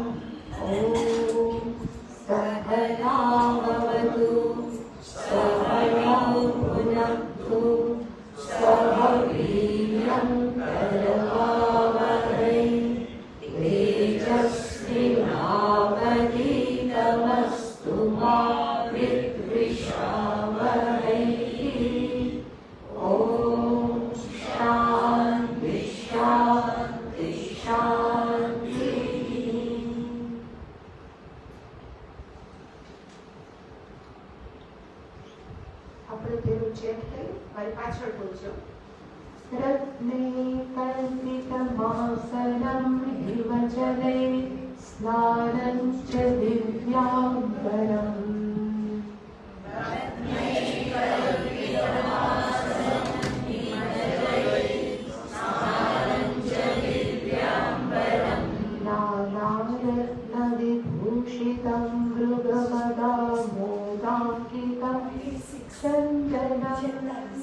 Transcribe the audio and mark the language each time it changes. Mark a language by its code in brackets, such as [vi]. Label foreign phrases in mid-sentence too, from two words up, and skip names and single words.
[sa] ॐ सहनावतु सहनौ भुनक्तु सह वीर्यं करवावहै तेजस्विनावधीतमस्तु मा विद्विषावहै। ॐ शान्ति शान्ति शान्तिः। [gu] આપણે તેનું ચેક કરી મારી પાછળ બોલજો. [sa] રત્ને કલ્પિતમાસनं હિમજલે સ્નાनं ચ દિવ્યાંબરम्. नानारत्नविभूषितं मृगपदामोदाङ्कितं चन्दनं